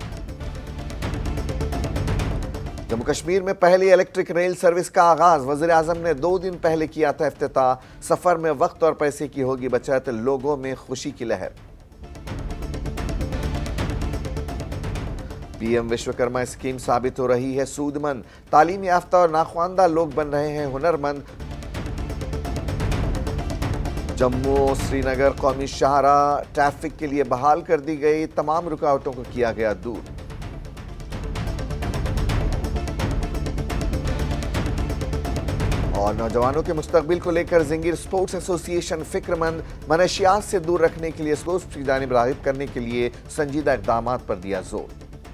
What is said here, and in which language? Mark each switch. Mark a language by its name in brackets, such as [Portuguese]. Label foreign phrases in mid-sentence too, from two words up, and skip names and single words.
[Urdu] جموں کشمیر میں پہلی الیکٹرک ریل سروس کا آغاز، وزیر اعظم نے 2 دن پہلے کیا تھا افتتاح، سفر میں وقت اور پیسے کی ہوگی بچت، لوگوں میں خوشی کی لہر۔ PM وشوکرما اسکیم ثابت ہو رہی ہے سود مند، تعلیم یافتہ اور ناخواندہ لوگ بن رہے ہیں ہنرمند۔ جموں سری نگر قومی شاہراہ ٹریفک کے لیے بحال کر دی گئی، تمام رکاوٹوں کو کیا گیا دور۔ اور نوجوانوں کے مستقبل کو لے کر زنگیر سپورٹس ایسوسی ایشن فکر مند، منشیات سے دور رکھنے کے لیے سپورٹس کی جانب راغب کرنے کے لیے سنجیدہ اقدامات پر دیا زور۔